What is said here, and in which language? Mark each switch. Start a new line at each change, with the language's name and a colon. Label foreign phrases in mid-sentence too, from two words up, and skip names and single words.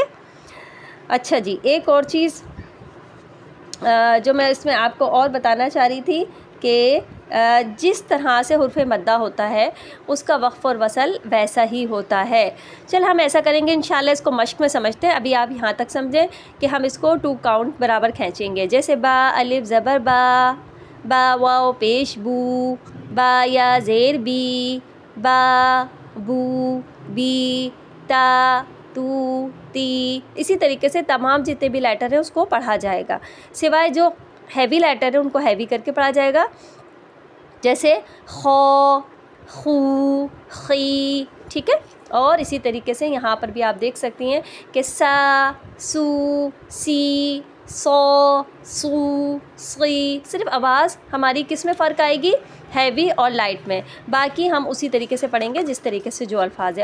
Urdu: اچھا جی، ایک اور چیز جو میں اس میں آپ کو اور بتانا چاہ رہی تھی کہ جس طرح سے حرف مدہ ہوتا ہے اس کا وقف اور وصل ویسا ہی ہوتا ہے۔ چل ہم ایسا کریں گے انشاءاللہ، اس کو مشق میں سمجھتے ہیں، ابھی آپ یہاں تک سمجھیں کہ ہم اس کو 2 کاؤنٹ برابر کھینچیں گے، جیسے با الف زبر با، با واو پیش بو، با یا زیر بی، با بو بی، تا تو تی، اسی طریقے سے تمام جتنے بھی لیٹر ہیں اس کو پڑھا جائے گا، سوائے جو
English: heavy letter
Urdu: ہیں ان کو ہیوی کر کے پڑھا جائے گا، جیسے خو، خو، خی، ٹھیک ہے، اور اسی طریقے سے یہاں پر بھی آپ دیکھ سکتی ہیں کہ سا، سو، سی، سو، سو، سی، صرف آواز ہماری کس میں فرق آئے گی، ہیوی اور لائٹ میں، باقی ہم اسی طریقے سے پڑھیں گے جس طریقے سے جو الفاظ ہے۔